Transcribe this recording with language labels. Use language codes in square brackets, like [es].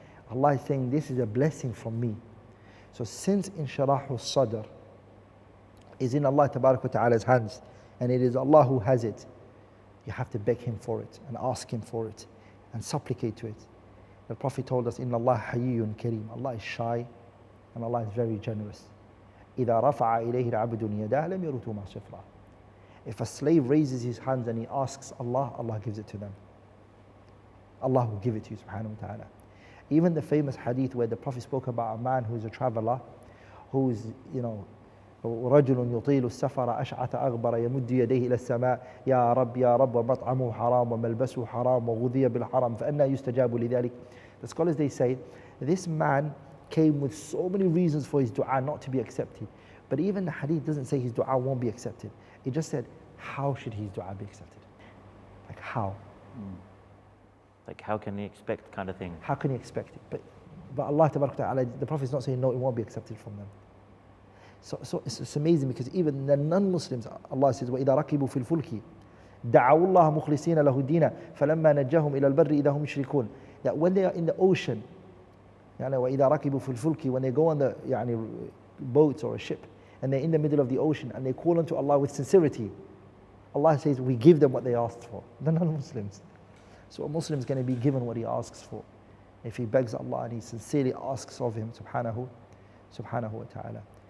[en] Allah is saying this is a blessing from me. So since inshirah as-sadr is in Allah tabarak wa ta'ala's hands, and it is Allah who has it, you have to beg Him for it and ask Him for it and supplicate to it. The Prophet told us, [ar] Inna Allah hayyun kareem. [en] Allah is shy and Allah is very generous. [ar] إِذَا رَفَعَ إِلَيْهِ الْعَبْدُ يَدَاهُ لَمْ يَرُدْهُ مَا صِفْرًا. [en] If a slave raises his hands and he asks Allah, Allah gives it to them. Allah will give it to you, subhanahu wa ta'ala. Even the famous hadith where the Prophet spoke about a man who is a traveler, who is, [ar] رجل يطيل السفر أشعث أغبر يمد يديه إلى السماء يا رب يا رب ومطعمه حرام وملبسه حرام وغذي بالحرام فأنا يستجاب لذلك. [en] The scholars, they say, this man came with so many reasons for his dua not to be accepted. But even the hadith doesn't say his dua won't be accepted. It just said, how should his dua be accepted? Like how? Like how can he expect kind of thing? How can he expect it? But Allah tabarak ta'ala, the Prophet is not saying no, it won't be accepted from them. So it's amazing because even the non-Muslims, Allah says, [ar] وَإِذَا رَكِبُوا فِي الْفُلْكِ دعوا الله مخلصين له الدين فلما نجاهم إلى البر إذا هم يشركون. [en] That when they are in the ocean, [ar] يعني وإذا ركبوا في الفلك, [en] when they go on the يعني boats or a ship and they're in the middle of the ocean and they call unto Allah with sincerity, Allah says we give them what they asked for. They're non-Muslims. So a Muslim is going to be given what he asks for if he begs Allah and he sincerely asks of him subhanahu wa ta'ala.